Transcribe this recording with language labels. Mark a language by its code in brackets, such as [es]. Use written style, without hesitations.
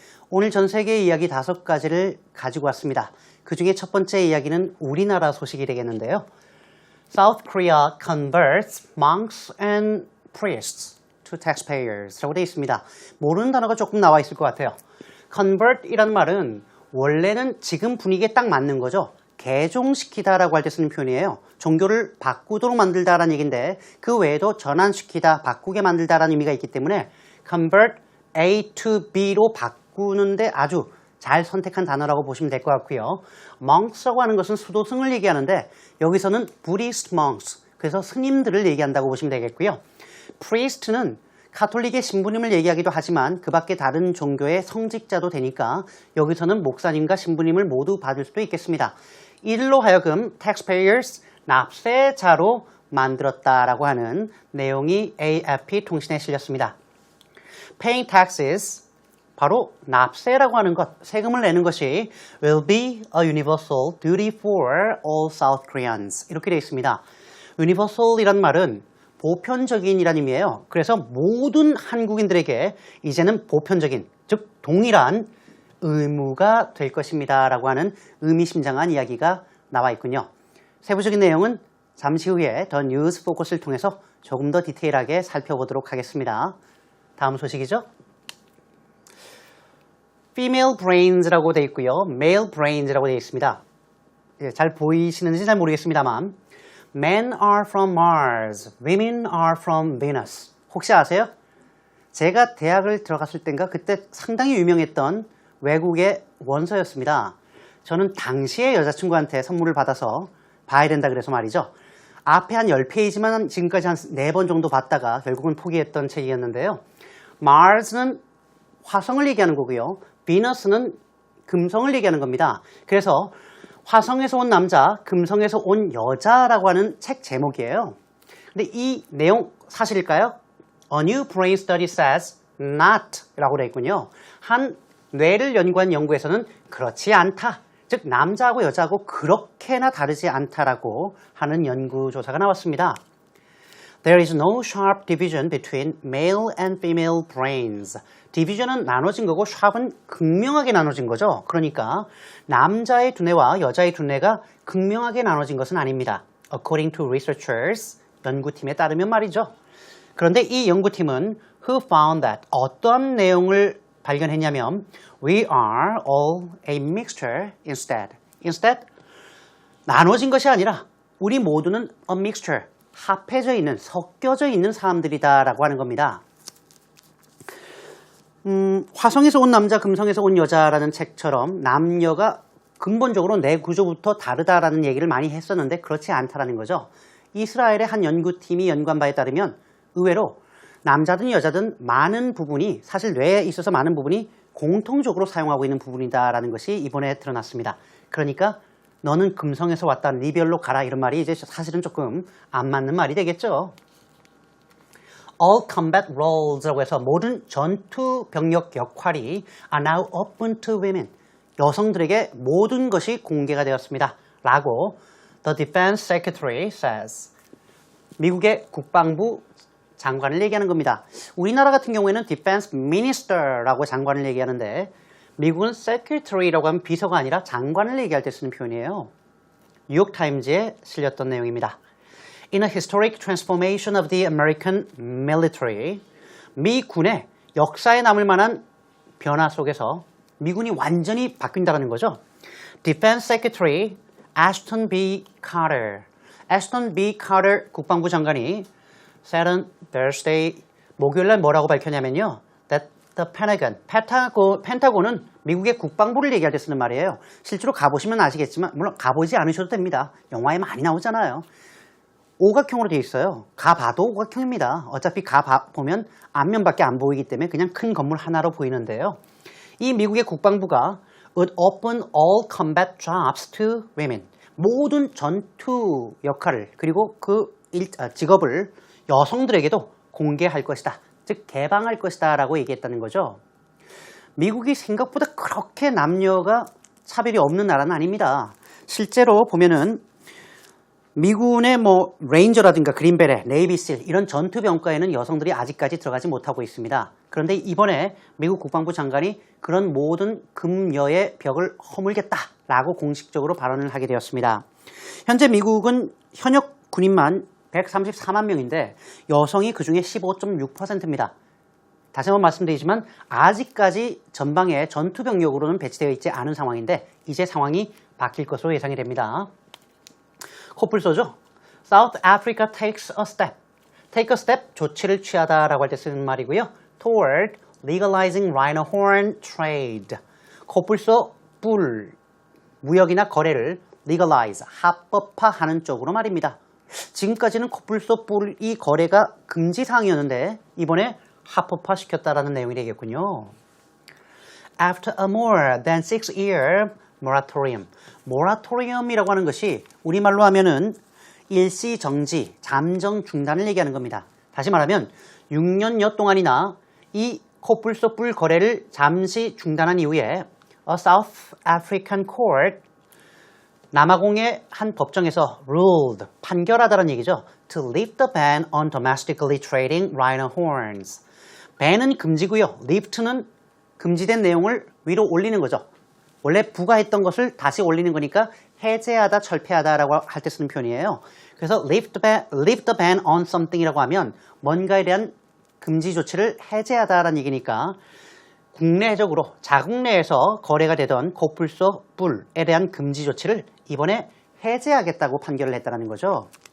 [ko] 오늘 전 세계의 이야기 5가지를 가지고 왔습니다. 그 중에 첫 번째 이야기는 우리나라 소식이 되겠는데요. [en] South Korea converts monks and priests to taxpayers [ko] 라고 되어 있습니다. 모르는 단어가 조금 나와 있을 것 같아요. convert 이란 말은 원래는 지금 분위기에 딱 맞는 거죠. 개종시키다 라고 할 때 쓰는 표현이에요. 종교를 바꾸도록 만들다라는 얘기인데 그 외에도 전환시키다, 바꾸게 만들다라는 의미가 있기 때문에 [en] convert A to B [ko] 로 바꾸는데 아주 잘 선택한 단어라고 보시면 될 것 같고요. monks라고 하는 것은 수도승을 얘기하는데 여기서는 Buddhist monks, 그래서 스님들을 얘기한다고 보시면 되겠고요. priest는 카톨릭의 신부님을 얘기하기도 하지만 그 밖에 다른 종교의 성직자도 되니까 여기서는 목사님과 신부님을 모두 받을 수도 있겠습니다. 이들로 하여금 taxpayers, 납세자로 만들었다라고 하는 내용이 AFP 통신에 실렸습니다. [en] Paying taxes, [ko] 바로 납세라고 하는 것, 세금을 내는 것이 [en] will be a universal duty for all South Koreans [ko] 이렇게 되어 있습니다. universal이란 말은 보편적인 이란 의미예요. 그래서 모든 한국인들에게 이제는 보편적인, 즉 동일한 의무가 될 것입니다 라고 하는 의미심장한 이야기가 나와 있군요. 세부적인 내용은 잠시 후에 더 뉴스 포커스를 통해서 조금 더 디테일하게 살펴보도록 하겠습니다. 다음 소식이죠. [en] female brains [ko] 라고 되어 있고요. [en] male brains [ko] 라고 되어 있습니다. 잘 보이시는지 잘 모르겠습니다만 [en] Men are from Mars, women are from Venus. [ko] 혹시 아세요? 제가 대학을 들어갔을 땐가 그때 상당히 유명했던 외국의 원서였습니다. 저는 당시에 여자친구한테 선물을 받아서 봐야 된다 그래서 말이죠. 앞에 한 10페이지만 지금까지 한 4번 정도 봤다가 결국은 포기했던 책이었는데요. Mars는 화성을 얘기하는 거고요. Venus는 금성을 얘기하는 겁니다. 그래서 화성에서 온 남자, 금성에서 온 여자라고 하는 책 제목이에요. 근데 이 내용 사실일까요? [en] A new brain study says not [ko] 라고 되어 있군요. 한 뇌를 연구한 연구에서는 그렇지 않다. 즉 남자하고 여자하고 그렇게나 다르지 않다라고 하는 연구조사가 나왔습니다. [en] There is no sharp division between male and female brains. [ko] 디비전은 나눠진 거고 sharp은 극명하게 나눠진 거죠. 그러니까 남자의 두뇌와 여자의 두뇌가 극명하게 나눠진 것은 아닙니다. [en] According to researchers, [ko] 연구팀에 따르면 말이죠. 그런데 이 연구팀은 [en] who found that [ko] 어떤 내용을 발견했냐면 [en] we are all a mixture instead. [ko] Instead, 나눠진 것이 아니라 우리 모두는 a mixture, 합해져 있는, 섞여져 있는 사람들이다라고 하는 겁니다. 화성에서 온 남자, 금성에서 온 여자라는 책처럼 남녀가 근본적으로 뇌 구조부터 다르다라는 얘기를 많이 했었는데 그렇지 않다라는 거죠. 이스라엘의 한 연구팀이 연구한 바에 따르면 의외로 남자든 여자든 많은 부분이 사실 뇌에 있어서 많은 부분이 공통적으로 사용하고 있는 부분이다라는 것이 이번에 드러났습니다. 그러니까 너는 금성에서 왔다, 네 별로 가라 이런 말이 이제 사실은 조금 안 맞는 말이 되겠죠. [en] All combat roles [ko] 라고 해서 모든 전투 병력 역할이 [en] are now open to women. [ko] 여성들에게 모든 것이 공개가 되었습니다. 라고 [en] The Defense Secretary says. [ko] 미국의 국방부 장관을 얘기하는 겁니다. 우리나라 같은 경우에는 Defense Minister라고 장관을 얘기하는데 미국은 Secretary라고 하면 비서가 아니라 장관을 얘기할 때 쓰는 표현이에요. 뉴욕타임즈에 실렸던 내용입니다. [en] In a historic transformation of the American military, [ko] 미 군의 역사에 남을 만한 변화 속에서 미군이 완전히 바뀐다는 거죠. [en] Defense Secretary Ashton B. Carter, Ashton B. [ko] Carter 국방부 장관이 [en] said on Thursday, [ko] 목요일날 뭐라고 밝혔냐면요. [en] That the Pentagon, [ko] 펜타곤은 미국의 국방부를 얘기할 때 쓰는 말이에요. 실제로 가보시면 아시겠지만, 물론 가보지 않으셔도 됩니다. 영화에 많이 나오잖아요. 오각형으로 되어 있어요. 가봐도 오각형입니다. 어차피 가보면 앞면밖에 안 보이기 때문에 그냥 큰 건물 하나로 보이는데요. 이 미국의 국방부가 [en] would open all combat jobs to women. [ko] 모든 전투 역할을 그리고 그 직업을 여성들에게도 공개할 것이다. 즉 개방할 것이다 라고 얘기했다는 거죠. 미국이 생각보다 그렇게 남녀가 차별이 없는 나라는 아닙니다. 실제로 보면은 미군의 레인저라든가 그린베레, 네이비실 이런 전투병과에는 여성들이 아직까지 들어가지 못하고 있습니다. 그런데 이번에 미국 국방부 장관이 그런 모든 금여의 벽을 허물겠다라고 공식적으로 발언을 하게 되었습니다. 현재 미국은 현역 군인만 134만 명인데 여성이 그중에 15.6%입니다. 다시 한번 말씀드리지만 아직까지 전방에 전투병력으로는 배치되어 있지 않은 상황인데 이제 상황이 바뀔 것으로 예상이 됩니다. 코뿔소죠. [en] South Africa takes a step. Take a step, [ko] 조치를 취하다라고 할 때 쓰는 말이고요. [en] Toward legalizing rhino horn trade. [ko] 코뿔소 뿔 무역이나 거래를 legalize, 합법화하는 쪽으로 말입니다. 지금까지는 코뿔소 뿔이 거래가 금지 사항이었는데 이번에 합법화시켰다라는 내용이 되겠군요. [en] After a more than 6-year moratorium. [ko] 모라토리엄이라고 하는 것이 우리말로 하면은 일시정지, 잠정 중단을 얘기하는 겁니다. 다시 말하면 6년여 동안이나 이 코뿔소 뿔 거래를 잠시 중단한 이후에 [en] a South African court [ko] 남아공의 한 법정에서 ruled, 판결하다는 얘기죠. [en] To lift the ban on domestically trading rhino horns. [ko] ban은 금지고요. lift는 금지된 내용을 위로 올리는 거죠. 원래 부과했던 것을 다시 올리는 거니까 해제하다, 철폐하다라고 할 때 쓰는 표현이에요. 그래서 [en] lift the ban on something [ko] 이라고 하면 뭔가에 대한 금지 조치를 해제하다라는 얘기니까 국내적으로 자국 내에서 거래가 되던 코뿔소 뿔에 대한 금지 조치를 이번에 해제하겠다고 판결을 했다는 거죠.